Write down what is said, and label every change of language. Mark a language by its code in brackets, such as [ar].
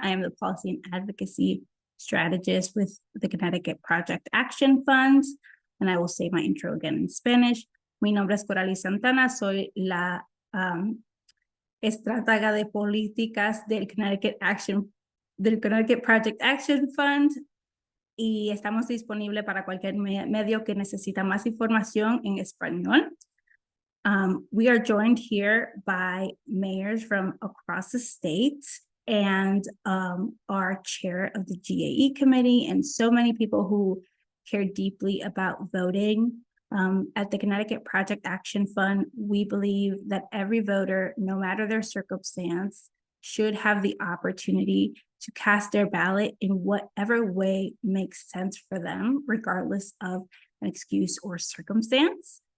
[en] I am the Policy and Advocacy Strategist with the Connecticut Project Action Fund. And I will say my intro again in Spanish. [es] Mi nombre es Coralie Santana. Soy la estratega de políticas del Connecticut Project Action Fund. Y estamos disponibles para cualquier medio que necesita más información en español. [en] We are joined here by mayors from across the state and our chair of the GAE committee and so many people who care deeply about voting. At the Connecticut Project Action Fund, we believe that every voter, no matter their circumstance, should have the opportunity to cast their ballot in whatever way makes sense for them, regardless of an excuse or circumstance.